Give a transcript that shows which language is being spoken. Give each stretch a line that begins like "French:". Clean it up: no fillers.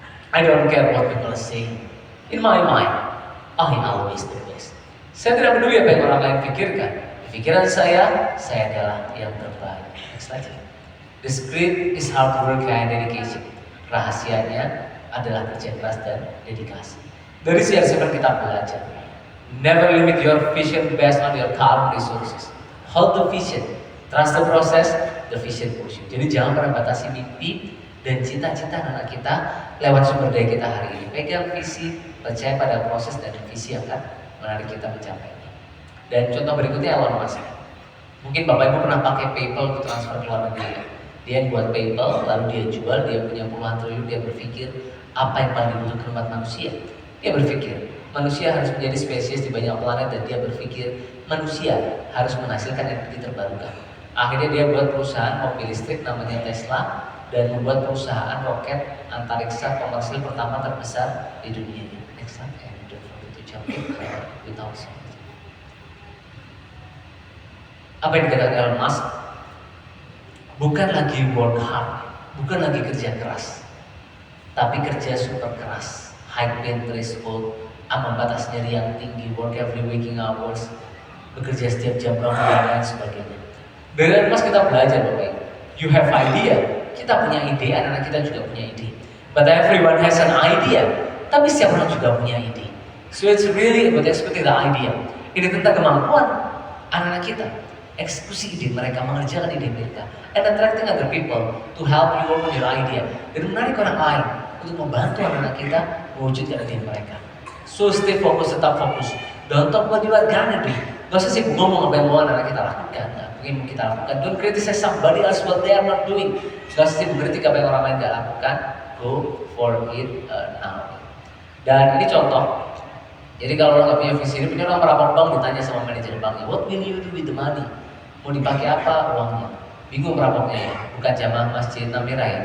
English: I don't care what people say. In my mind, I always the best.
Indonesian: Saya tidak peduli apa yang orang lain pikirkan. Di pikiran saya adalah yang terbaik.
English: Next slide. The secret is hard work and dedication.
Indonesian: Rahasianya adalah kerja keras dan dedikasi. Dari CR7 kita belajar.
English: Never limit your vision based on your current resources. Hold the vision. Trust the process, the vision push you.
Indonesian: Jadi jangan pernah batasi mimpi dan cita-cita anak kita lewat sumber daya kita hari ini. Pegang visi, percaya pada proses dan visi yang akan menarik kita mencapai. Dan contoh berikutnya Elon Musk. Mungkin Bapak Ibu pernah pakai PayPal untuk transfer ke luar negeri. Dia yang buat PayPal, lalu dia jual, dia punya puluhan triliun, dia berpikir apa yang paling dibutuhkan umat manusia. Dia berpikir manusia harus menjadi spesies di banyak planet dan dia berpikir manusia harus menghasilkan energi terbarukan. Akhirnya dia buat perusahaan mobil listrik namanya Tesla dan membuat perusahaan roket antariksa komersil pertama terbesar di dunia.
English: Next slide, and don't forget to jump in without sound.
Indonesian: Apa yang dikatakan Elon Musk? Bukan lagi
English: work hard,
Indonesian: bukan lagi kerja keras, tapi kerja super keras,
English: high pain threshold,
Indonesian: ambang batas nyeri yang tinggi,
English: work every waking hours,
Indonesian: bekerja setiap jam berapa dan lain sebagainya. Dari Elon Musk kita belajar Bapak Ibu.
English: You have idea,
Indonesian: kita punya ide, anak-anak kita juga punya ide.
English: But everyone has an idea,
Indonesian: tapi setiap orang juga punya ide.
English: So it's really about executing the idea.
Indonesian: Ini tentang kemampuan anak-anak kita, eksekusi ide mereka, mengerjakan ide mereka,
English: and attracting other people to help you work on your idea.
Indonesian: Dan menarik orang lain untuk membantu anak-anak kita mewujudkan ide mereka.
English: So stay fokus,
Indonesian: tetap fokus.
English: Don't talk what you are gonna do.
Indonesian: Gak usah sibuk ngomong apa yang mau anak kita lakukan. Mungkin kita lakukan.
English: Don't criticize somebody else what they are not doing.
Indonesian: Gak usah sibuk kritik apa yang orang lain gak lakukan.
English: Go for it now.
Indonesian: Dan ini contoh. Jadi kalau orang gak punya visi, ini punya orang merapat bank ditanya sama manajer banknya,
English: what will you do with the money?
Indonesian: Mau dipakai apa uangnya? Bingung merampoknya ya. Bukan jamaah masjid Namira ya.